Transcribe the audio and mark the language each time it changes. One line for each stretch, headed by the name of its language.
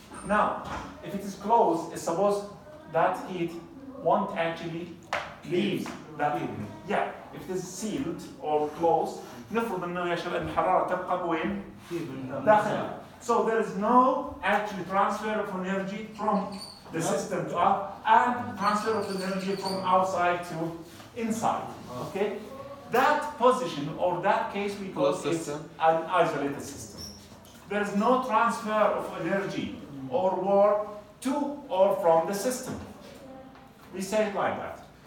English: Now, if it is closed, it's supposed that heat won't actually leave that heat. Yeah. If it is sealed or closed,
Arabic: نفرض انه يا شباب الحرارة تبقى وين؟ داخل.
English: So there is no actual transfer of energy from the system to out and transfer of energy from outside to inside. Okay? That position or that case we call it an isolated system. There is no transfer of energy or work to or from the system. We say it like that.